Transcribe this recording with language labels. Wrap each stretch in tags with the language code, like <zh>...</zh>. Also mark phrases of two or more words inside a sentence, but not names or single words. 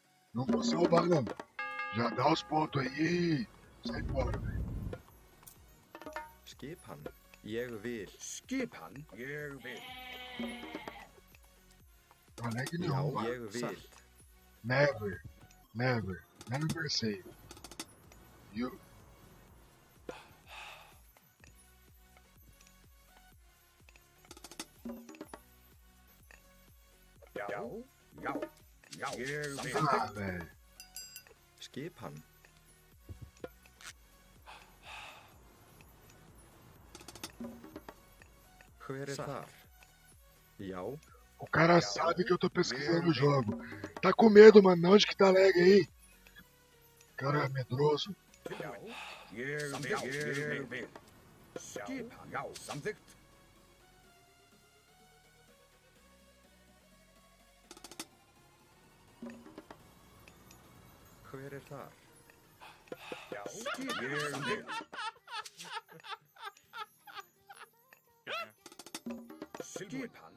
<pt>Não vou salvar, não. Já dá os pontos aí e sai fora, velho.</pt> <is>Skipan. Ég vil. Skipan. Ég vil.</is> <pt>Não leg Já, nenhum, mano.</pt> <is>ég vil. Satt.</is> <en>Never. Never. Never say. You.</en> <is>Já. Já. Já. Ég vil.</is> <pt>Ah, velho.</pt> <is>Skipan. Hver þar? Já,</is> <pt>O cara sabe que eu tô pesquisando o jogo. Tá com medo, mano. Onde que tá lag aí? Cara é medroso.</pt> <is>Já. Ég vil. Skipan. Já. Samþykkt. hver þar? Já. Ég vil. Skipan.</is>